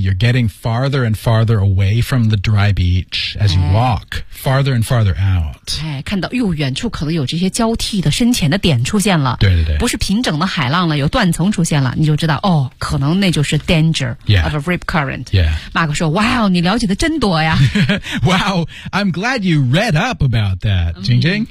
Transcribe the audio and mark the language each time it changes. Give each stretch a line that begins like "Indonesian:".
English: You're getting farther and farther away from the dry beach as you walk farther and farther out.
Chinese: 哎，看到哟，远处可能有这些交替的深浅的点出现了。对对对，不是平整的海浪了，有断层出现了，你就知道哦，可能那就是 danger、
English: yeah. of a rip current. Yeah,
Chinese: 马克说 ，Wow, 你了解的真多呀。
English: Wow, I'm glad you read up about that, Jingjing.